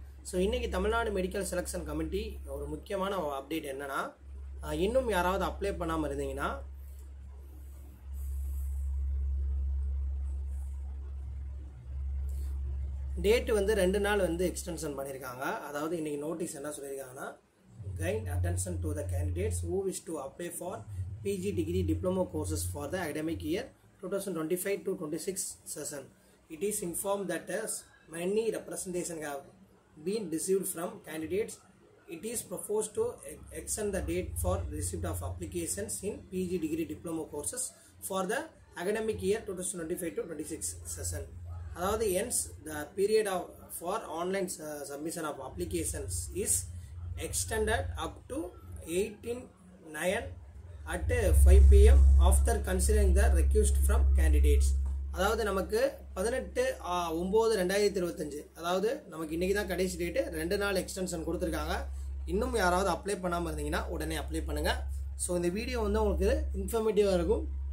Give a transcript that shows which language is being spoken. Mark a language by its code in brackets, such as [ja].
[ta] So இன்றைக்கி Tamil Nadu medical selection committee ஒரு முக்கியமான அப்டேட் என்னென்னா, இன்னும் யாராவது அப்ளை பண்ணாமல் இருந்தீங்கன்னா டேட் வந்து 2 நாள் வந்து எக்ஸ்டென்ஷன் பண்ணியிருக்காங்க. அதாவது இன்றைக்கி நோட்டீஸ் என்ன சொல்லியிருக்காங்கன்னா, [en] Kind attention to the candidates who wish to apply for PG degree diploma courses for the academic year 2025-26 session. It is informed that as many representation have been received from candidates, it is proposed to extend the date for receipt of applications in PG degree diploma courses for the academic year 2025-26 session. அதாவது ends the period for online submission of applications is extended up to 18/9 at 5 PM after considering the request from candidates. [ta] அதாவது நமக்கு 18/9/2025, அதாவது நமக்கு இன்றைக்கி தான் கடைசி date, 2 நாள் extension கொடுத்துருக்காங்க. இன்னும் யாராவது அப்ளை பண்ணாமல் இருந்தீங்கன்னா உடனே அப்ளை பண்ணுங்கள். ஸோ இந்த வீடியோ வந்து உங்களுக்கு இன்ஃபர்மேட்டிவாக இருக்கும்.